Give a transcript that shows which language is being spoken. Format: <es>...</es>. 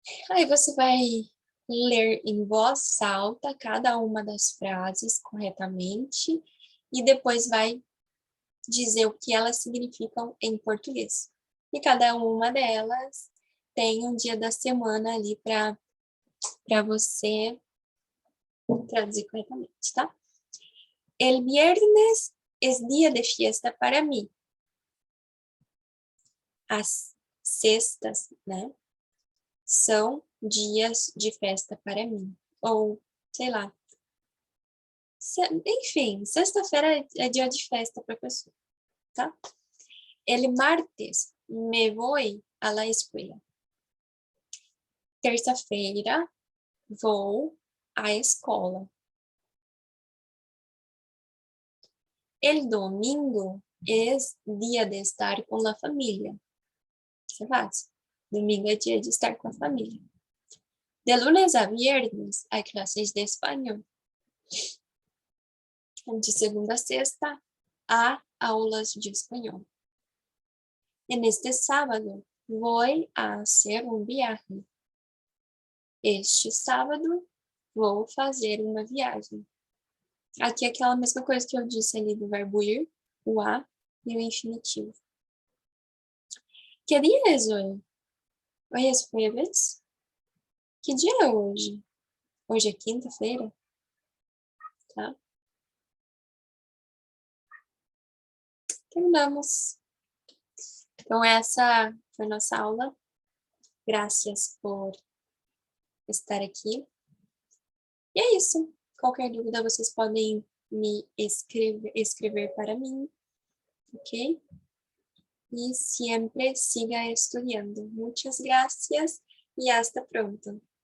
<pt>Aí você vai ler em voz alta cada uma das frases corretamente e depois vai dizer o que elas significam em português. E cada uma delas tem um dia da semana ali para você traduzir corretamente, tá?</pt> <es>El viernes es día de fiesta para mí.</es> <pt>As sextas, né, são dias de festa para mim. Ou, sei lá. Enfim, sexta-feira é dia de festa para a pessoa, tá?</pt> <es>El martes me voy a la escuela.</es> <pt>Terça-feira vou à escola.</pt> <es>El domingo es día de estar con la familia.</es> <pt>Isso é fácil. Domingo é dia de estar com a família.</pt> <es>De lunes a viernes hay clases de español.</es> <pt>De segunda a sexta há aulas de espanhol.</pt> <es>En este sábado voy a hacer un viaje.</es> <pt>Este sábado vou fazer uma viagem. Aqui é aquela mesma coisa que eu disse ali do verbo ir, o a e o infinitivo. Que dia é hoje? Hoje é jueves? Que dia é hoje? Hoje é quinta-feira? Tá? Terminamos. Então, essa foi nossa aula. Graças por estar aqui. E é isso. Qualquer dúvida, vocês podem me escrever para mim, ok?</pt> <es>Y siempre siga estudiando. Muchas gracias y hasta pronto.</es>